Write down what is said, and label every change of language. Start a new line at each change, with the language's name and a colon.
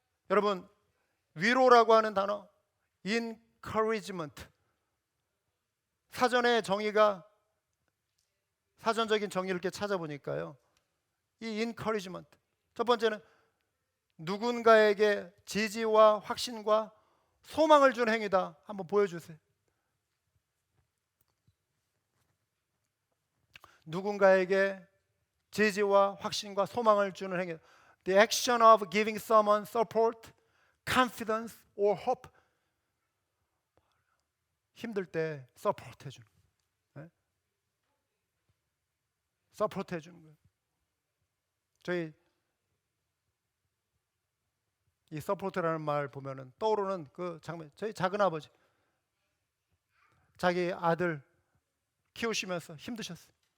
Korean: 여러분, 위로라고 하는 단어 encouragement, 사전의 정의가, 사전적인 정의를 이렇게 찾아보니까요, 이 encouragement, 첫 번째는 누군가에게 지지와 확신과 소망을 준 행위다. 한번 보여주세요. 누군가에게 지지와 확신과 소망을 주는 행위.
English: The action of giving someone support, confidence or hope.
Korean: 힘들 때 서포트 해주는 거예요. 서포트 해주는 거예요. 저희 이 서포트라는 말 보면은 떠오르는 그 장면, 저희 작은 아버지 자기 아들 키우시면서 힘드셨어요.